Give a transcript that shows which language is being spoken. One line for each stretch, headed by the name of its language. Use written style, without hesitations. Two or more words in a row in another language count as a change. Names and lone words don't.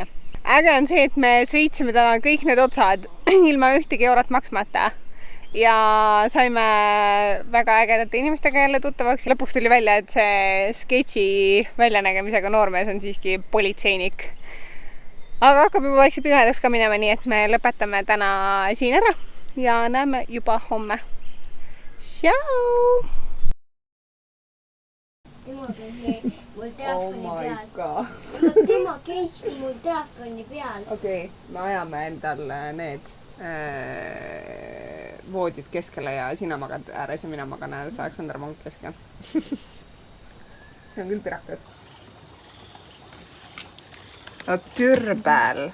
Estonian: Äge on see, et me sõitsime täna kõik need otsad ilma ühtegi eurot maksmata ja saime väga ägedate inimestega jälle tuttavaks. Lõpuks tuli välja, et see sketši väljanägemisega noormees on siiski politseinik. Aga hakkab juba vaikselt pimedaks ka minema, nii et me lõpetame täna siin ära ja näeme juba homme. Ciao!
English: Oh my god.
Estonian: Tema käiski mul telefoni peal. Okei, me ajame endal need voodid keskele ja sina magad ääres ja mina magan ääres, Aleksandr magab keskel. See on küll pirakas. No türbel.